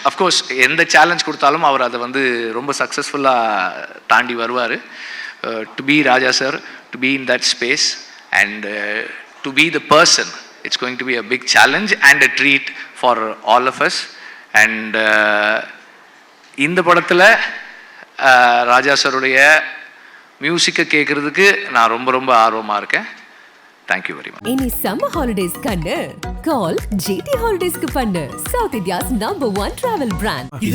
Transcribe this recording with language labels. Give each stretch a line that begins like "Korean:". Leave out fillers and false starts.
Tamil: Of course, எந்த challenge கொடுத்தாலும் அவர் அதை வந்து ரொம்ப சக்ஸஸ்ஃபுல்லாக தாண்டி வருவார்.
English: To be Raja sir, to be in that space and to be the person, it's going to be a big challenge and a treat for all of us.
Tamil: And இந்த படத்தில் ராஜா சாருடைய மியூசிக்கை கேட்குறதுக்கு நான் ரொம்ப ரொம்ப ஆர்வமாக இருக்கேன்.
English: Thank you very much. Any summer holidays kannu call GT Holidays ku pannu, South India's #1 travel brand.